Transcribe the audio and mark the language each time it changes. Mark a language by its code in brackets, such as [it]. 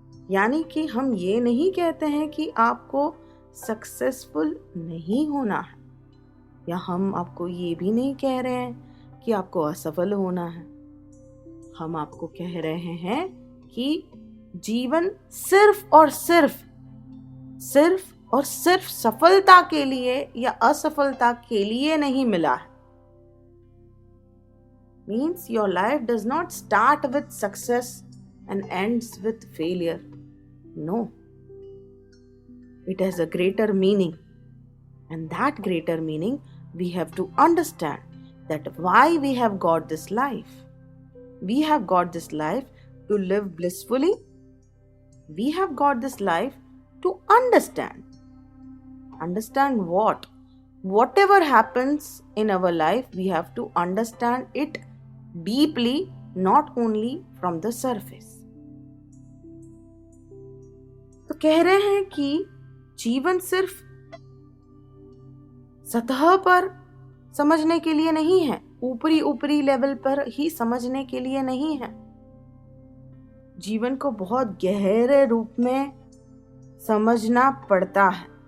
[hi] यानी कि हम ये नहीं कहते हैं कि आपको सक्सेसफुल नहीं होना है, या हम आपको ये भी नहीं कह रहे हैं कि आपको असफल होना है। हम आपको कह रहे हैं कि जीवन सिर्फ और सिर्फ और सिर्फ सफलता के लिए या असफलता के लिए नहीं मिला है। [en] Means your life does not start with success and ends with failure. No. It has a greater meaning. And that greater meaning we have to understand that why we have got this life. We have got this life to live blissfully. We have got this life to understand. Understand what? Whatever happens in our life, we have to understand it deeply, not only from the surface. [hi] तो कह रहे हैं कि जीवन सिर्फ सतह पर समझने के लिए नहीं है, ऊपरी लेवल पर ही समझने के लिए नहीं है। जीवन को बहुत गहरे रूप में समझना पड़ता है।